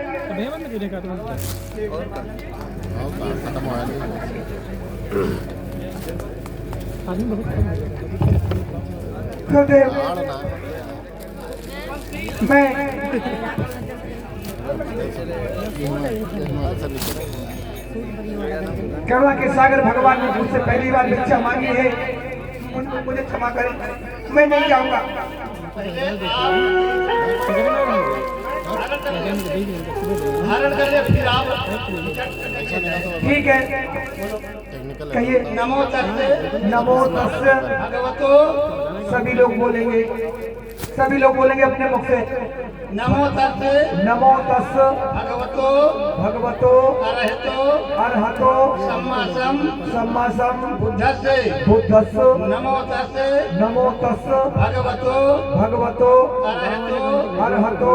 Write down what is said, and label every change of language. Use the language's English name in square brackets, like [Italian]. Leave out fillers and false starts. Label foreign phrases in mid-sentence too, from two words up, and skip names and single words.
[Hindi] गुरुदेव, मैं करुणा के सागर भगवान ने मुझसे पहली बार भिक्षा मांगी है, मुझे क्षमा करें, मैं नहीं जाऊंगा। ठीक है, कहिए [Pali] नमो तस्से नमो तस्से भगवतो। [Hindi] सभी लोग बोलेंगे, सभी लोग बोलेंगे अपने मुख से। [Pali] नमो तस्से नमो तस्से भगवतो भगवतो अरहतो अरहतो सम्मासम सम्मासम बुद्धस्से बुद्धस्से नमो तस्से नमो तस्से भगवतो भगवतो अरहतो अरहतो